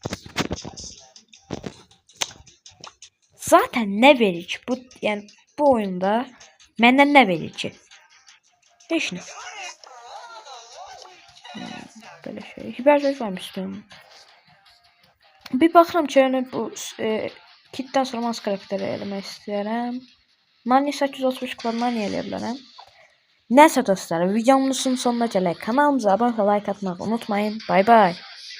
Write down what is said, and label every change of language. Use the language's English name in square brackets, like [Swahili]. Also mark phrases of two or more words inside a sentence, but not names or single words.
[Turkish] Zaten ne verir ki? Yani bu oyunda benden ne verir ki? Hiç ne? Böyle şey. Hiberzayıf vermiştim. [Azerbaijani] Bir baxıram ki, yəni bu kitdən sonra hansı karakteri eləmək istəyirəm. Nani 835 kupa Nani eləyə bilərəm. Nəsə dostlar, videomuzun sonuna gələk. Kanalımıza abunə olmayı, like atmağı unutmayın. Bay bay.